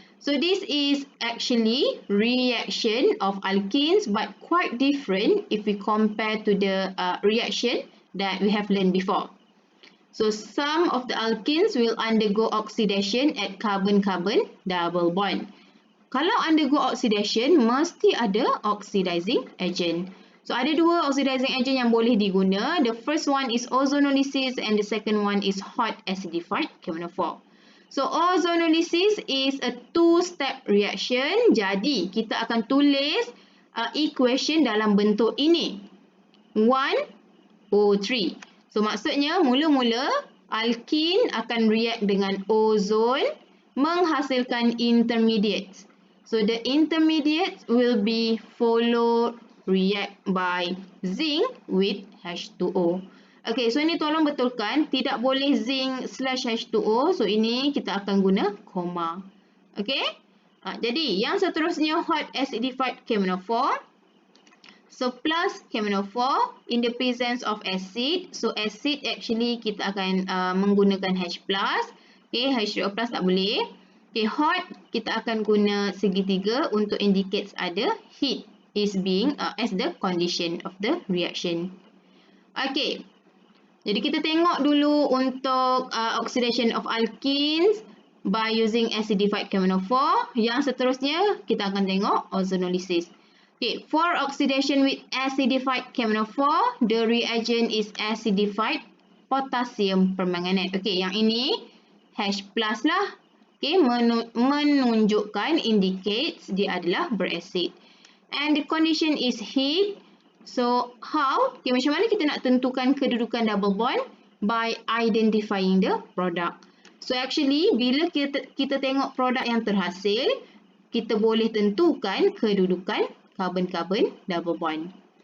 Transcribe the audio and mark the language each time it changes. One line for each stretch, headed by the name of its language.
English: So this is actually reaction of alkenes, but quite different if we compare to the reaction that we have learned before. So some of the alkenes will undergo oxidation at carbon-carbon double bond.
Malay: Kalau
English: undergo oxidation,
Malay: mesti ada
English: oxidizing agent.
Malay: So ada dua oxidizing agent yang boleh diguna.
English: The first one is ozonolysis and the second one is hot acidified camenophore. So ozonolysis is a two-step reaction.
Malay: Jadi kita akan tulis equation dalam bentuk ini. 1O3. So maksudnya mula-mula alkene akan react dengan ozon menghasilkan intermediates.
English: So the intermediates will be followed react by zinc with H2O.
Malay: Okay, so ini tolong betulkan, tidak boleh zinc slash H2O. So ini kita akan guna koma. Okay, jadi yang seterusnya hot acidified camenophore.
English: So plus camenophore in the presence of acid. So acid actually
Malay: kita akan menggunakan H+.
English: Okay, H2O plus
Malay: tak boleh.
English: Okay, hot
Malay: kita akan guna segitiga untuk
English: indicates ada heat is being as the condition of the reaction. Okay,
Malay: jadi kita tengok dulu untuk
English: oxidation of alkenes by using acidified camenophore.
Malay: Yang seterusnya kita akan tengok ozonolysis.
English: Okay, for oxidation with acidified camenophore, the reagent is acidified potassium permanganate.
Malay: Okay, yang ini H+ lah. Okay, menunjukkan indicates dia adalah berasid.
English: And the condition is heat. So how?
Malay: Okay, macam mana kita nak tentukan kedudukan double bond?
English: By identifying the product.
Malay: So actually, bila kita tengok produk yang terhasil, kita boleh tentukan kedudukan carbon-carbon double bond.